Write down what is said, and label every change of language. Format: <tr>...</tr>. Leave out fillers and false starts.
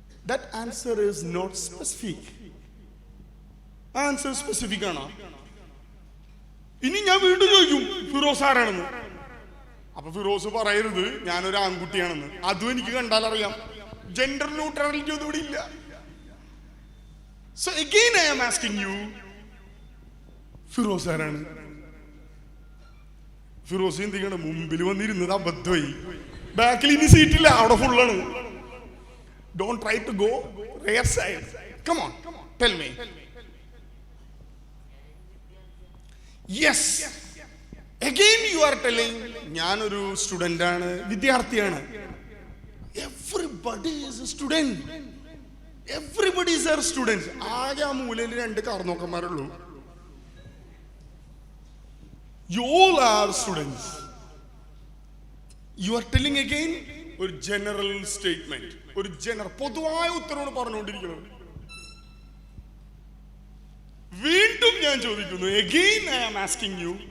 <en>That answer is not specific.</en> <ml>Answer specific ആണോ? ഇനി ഞാൻ വീണ്ടും ചോദിക്കും, ഫിറോസ് ആരാണെന്ന്. അപ്പൊ ഫിറോസ് പറയരുത് ഞാനൊരു ആൺകുട്ടിയാണെന്ന്. അതും എനിക്ക് കണ്ടാലറിയാം. ജെൻഡർ ന്യൂട്രാലിറ്റി ഒന്നും ഇവിടെ ഇല്ല.</ml> <en>So again I am asking you,</en> <ml>Firoz ആരാണ്? ഫിറോസ് എന്തിക്കണം മുമ്പിൽ വന്നിരുന്നത് അബദ്ധമായി. ബാക്കിൽ ഇനി സീറ്റില്ല, അവിടെ ഫുള്ളാണ്.</ml> <en>Don't try to go rear side. Come on, tell me. Yes. Again you are telling,</en> <ml>ഞാനൊരു സ്റ്റുഡന്റ് ആണ്, വിദ്യാർത്ഥിയാണ്.</ml> <en>Everybody is a student. Everybody is a student.</en> <ml>ആകെ ആ മൂലയിൽ 2 കാർന്നോക്കന്മാരുള്ളൂ.</ml> <en>You all are students. You are telling again</en> <ml>ഒരു general statement, ഒരു പൊതുവായ ഉത്തരവാണ് പറഞ്ഞുകൊണ്ടിരിക്കുന്നത്. വീണ്ടും ഞാൻ ചോദിക്കുന്നു,</ml> <en>again I am asking you.</en>